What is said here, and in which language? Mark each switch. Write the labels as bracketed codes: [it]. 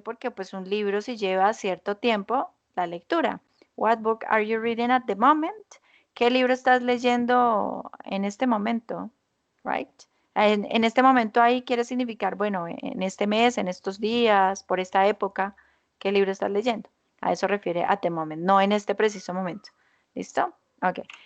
[es] Porque pues un libro si lleva cierto tiempo la lectura. [en] What book are you reading at the moment? [es] ¿Qué libro estás leyendo en este momento? Right? En este momento ahí quiere significar, bueno, en este mes, en estos días, por esta época, ¿qué libro estás leyendo? A eso refiere at the moment, no en este preciso momento. ¿Listo? Ok.